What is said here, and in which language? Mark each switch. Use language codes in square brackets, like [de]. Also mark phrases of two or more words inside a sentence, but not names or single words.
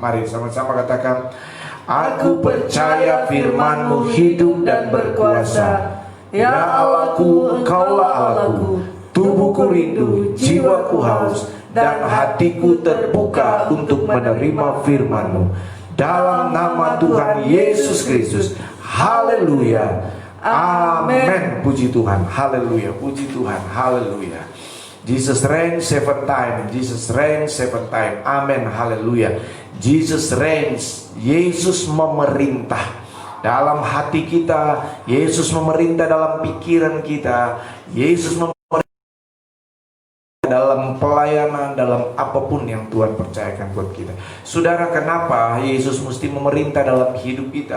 [id] Mari sama-sama katakan, aku percaya firman-Mu hidup dan berkuasa. Ya Allahku, Engkaulah Allahku. Tubuhku rindu, jiwaku haus, dan hatiku terbuka untuk menerima firman-Mu. Dalam nama Tuhan Yesus Kristus. Haleluya. Amin. Puji Tuhan. Haleluya. Puji Tuhan. Haleluya. [en] Jesus reigns 7 times. Jesus reigns 7 times. [id] Amin. Haleluya. [en] Jesus reigns. [id] Yesus memerintah dalam hati kita. Yesus memerintah dalam pikiran kita. Yesus memerintah dalam pelayanan, dalam apapun yang Tuhan percayakan buat kita. Saudara, kenapa Yesus mesti memerintah dalam hidup kita?